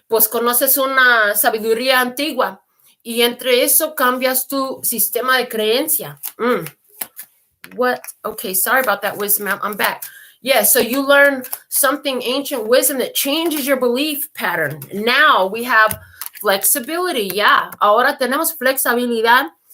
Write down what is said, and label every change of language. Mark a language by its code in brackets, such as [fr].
[es] Conoces una sabiduría antigua y entre eso cambias tu sistema de creencia. [en] What? Okay, sorry about that, wisdom. I'm back. Yeah, so you learn something ancient wisdom that changes your belief pattern. Now we have flexibility. [es] Yeah, ahora tenemos flexibilidad.